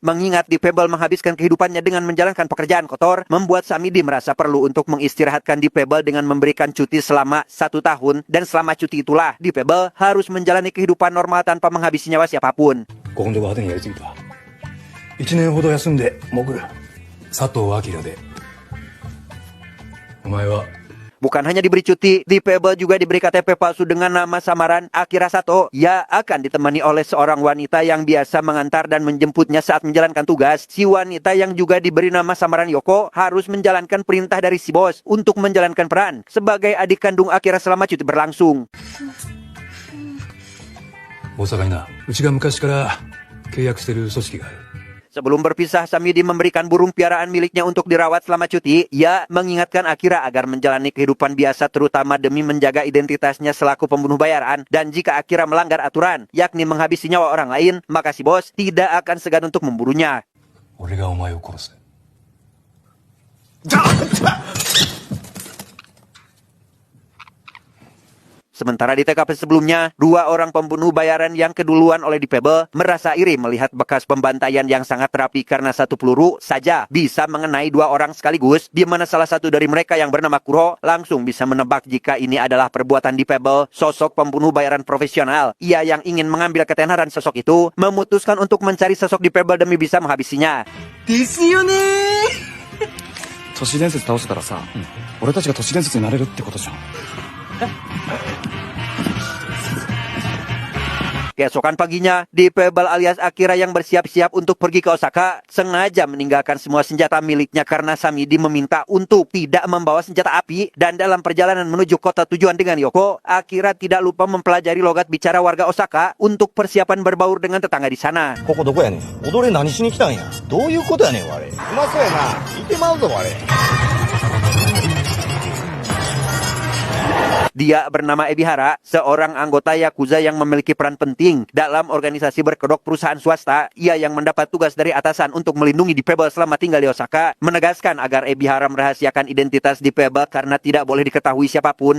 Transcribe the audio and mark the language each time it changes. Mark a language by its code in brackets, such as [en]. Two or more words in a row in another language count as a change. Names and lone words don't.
[id] Mengingat Dipebble menghabiskan kehidupannya dengan menjalankan pekerjaan kotor, membuat Samidi merasa perlu untuk mengistirahatkan Dipebble dengan memberikan cuti selama 1 tahun. Dan selama cuti itulah, Dipebble harus menjalani kehidupan normal tanpa menghabisi nyawa siapapun. [ja] 1 年ほど休んで潜る佐藤明でお前は [id] Bukan hanya diberi cuti, Dipebble juga diberi KTP palsu dengan nama samaran Akira Sato. Ia akan ditemani oleh seorang wanita yang biasa mengantar dan menjemputnya saat menjalankan tugas. Si wanita yang juga diberi nama samaran Yoko harus menjalankan perintah dari si bos untuk menjalankan peran sebagai adik kandung Akira selama cuti berlangsung. [ja] 大阪になうちが昔から契約してる組織がある [id] Sebelum berpisah, Samidi memberikan burung piaraan miliknya untuk dirawat selama cuti. Ia mengingatkan Akira agar menjalani kehidupan biasa terutama demi menjaga identitasnya selaku pembunuh bayaran. Dan jika Akira melanggar aturan, yakni menghabisi nyawa orang lain, maka si bos tidak akan segan untuk membunuhnya. [ja] 俺がお前を殺す [id] Sementara di TKP sebelumnya, 2 orang pembunuh bayaran yang keduluan oleh Dipebble merasa iri melihat bekas pembantaian yang sangat rapi karena 1 peluru saja bisa mengenai 2 orang sekaligus, di mana salah satu dari mereka yang bernama Kuro langsung bisa menebak jika ini adalah perbuatan Dipebble, sosok pembunuh bayaran profesional. Ia yang ingin mengambil ketenaran sosok itu, memutuskan untuk mencari sosok Dipebble demi bisa menghabisinya. [ja] ですよね都市伝説倒せたらさ、俺たちが都市伝説になれるってことじゃん [id] Keesokan paginya, Dipebble alias Akira yang bersiap-siap untuk pergi ke Osaka sengaja meninggalkan semua senjata miliknya karena Samidi meminta untuk tidak membawa senjata api. Dan dalam perjalanan menuju kota tujuan dengan Yoko, Akira tidak lupa mempelajari logat bicara warga Osaka untuk persiapan berbaur dengan tetangga di sana. [ja] ここどこやねん踊れ何しに来たんやどういうことやねんあれうまそうやな見てまうぞあれ [id] Dia bernama Ebihara, seorang anggota Yakuza yang memiliki peran penting dalam organisasi berkedok perusahaan swasta. Ia yang mendapat tugas dari atasan untuk melindungi Dipebble selama tinggal di Osaka, menegaskan agar Ebihara merahasiakan identitas Dipebble karena tidak boleh diketahui siapapun.